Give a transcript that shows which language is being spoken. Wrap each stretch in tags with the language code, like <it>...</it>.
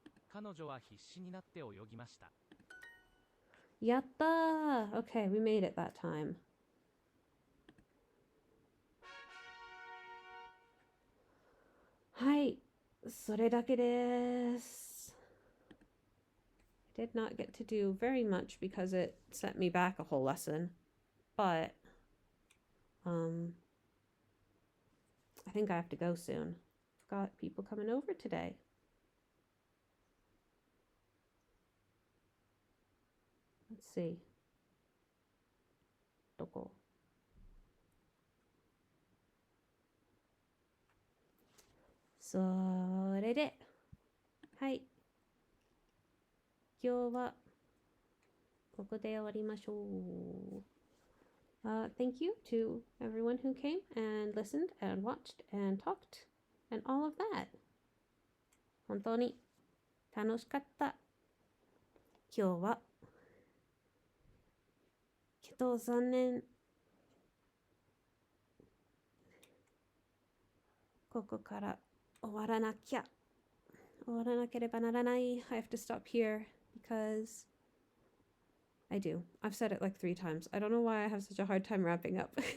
<ja>彼女は必死になって泳ぎました。やったー</ja> <en>Okay, we made it that time.</en> <ja>はい、それだけです。</ja> <en>I did not get to do very much because it set me back a whole lesson, but I think I have to go soon. I've got people coming over today. Let's see.</en> <ja>どこそれで、はい。今日はここで終わりましょう。</ja> <en>Thank you to everyone who came and listened and watched and talked and all of that.</en> <ja>本当に楽しかった。今日は。けど残念。ここから終わらなきゃ。終わらなければならない。</ja> <en>I have to stop here because I do. I've said it like 3 times. I don't know why I have such a hard time wrapping up.</en>